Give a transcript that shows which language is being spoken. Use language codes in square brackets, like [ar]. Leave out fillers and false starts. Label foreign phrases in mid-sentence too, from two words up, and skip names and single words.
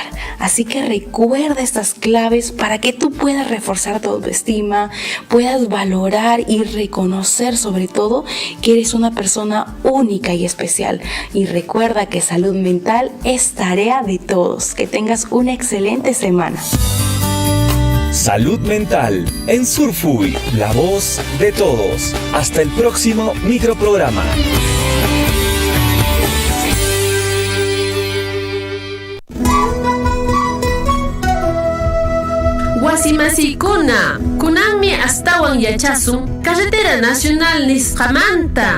[es] Así que recuerda estas claves para que tú puedas reforzar tu autoestima, puedas valorar y reconocer sobre todo que eres una persona única y especial. Y recuerda que salud mental es tarea de todos. Que tengas una excelente semana. Salud mental en Surfuy, la voz de todos. Hasta el próximo microprograma. [qu] Wasimasikuna, kunanmi astawan yachasun Carretera Nacional Nisqamanta.